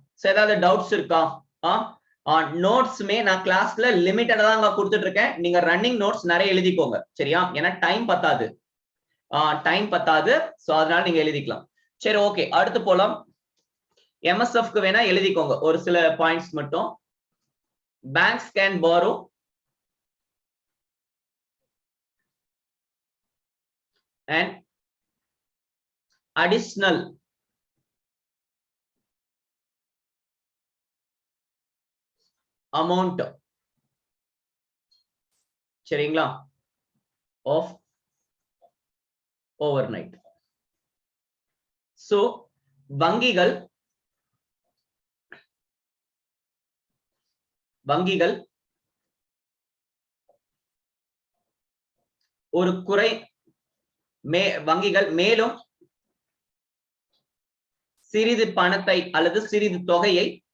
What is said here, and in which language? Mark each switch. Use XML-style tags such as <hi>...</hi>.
<ta>So ஏதாவது doubts இருக்கா? நோட்ஸ்மே நான் கிளாஸ்ல லிமிட்டடா தான் கொடுத்துட்டு இருக்கேன், நீங்க ரன்னிங் நோட்ஸ் நிறைய எழுதிக்கோங்க. சரியா? ஏன்னா டைம் பத்தாது. டைம் பத்தாது, சோ அதனால நீங்க எழுதிக்கலாம். சரி, ஓகே, அடுத்து போலாம். MSF வேணா எழுதிக்கோங்க ஒரு சில பாயிண்ட்ஸ் மட்டும்.</ta> <en>banks can borrow and additional amount,</en> <ta>சரிங்களா,</ta> <en>of overnight.</en> <ta>So வங்கிகள் ஒரு வங்கிகள் மேலும் சிறிது பணத்தை அல்லது சிறிது தொகையை</ta>